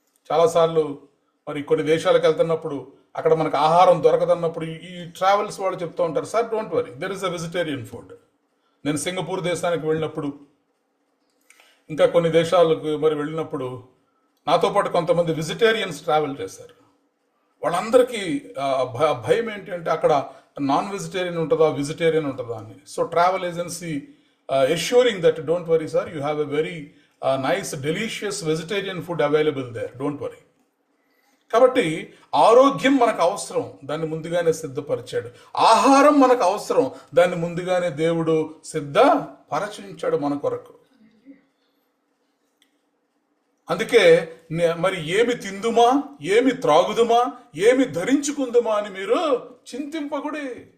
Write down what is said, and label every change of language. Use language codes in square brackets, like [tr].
[te] చాలాసార్లు మరి కొన్ని దేశాలకు వెళ్తున్నప్పుడు అక్కడ మనకు ఆహారం దొరకదన్నప్పుడు ఈ ట్రావెల్స్ వాళ్ళు చెప్తూ ఉంటారు, [en] Sir don't worry, there is a vegetarian food. [te] నేను సింగపూర్ దేశానికి వెళ్ళినప్పుడు, ఇంకా కొన్ని దేశాలకు మరి వెళ్ళినప్పుడు నాతో పాటు కొంతమంది వెజిటేరియన్స్ ట్రావెల్ చేశారు. వాళ్ళందరికీ భయం ఏంటి అంటే అక్కడ నాన్ వెజిటేరియన్ ఉంటుందా, వెజిటేరియన్ ఉంటుందా అని. [en] So travel agency assuring that don't worry sir, you have a very nice delicious vegetarian food available there, don't worry. [te] కాబట్టి ఆరోగ్యం మనకు అవసరం, దాన్ని ముందుగానే సిద్ధపరిచాడు. ఆహారం మనకు అవసరం, దాన్ని ముందుగానే దేవుడు సిద్ధపరచించాడు మన కొరకు. అందుకే మరి ఏమి తిందుమా, ఏమి త్రాగుదుమా, ఏమి ధరించుకుందుమా అని మీరు చింతింపకుడి.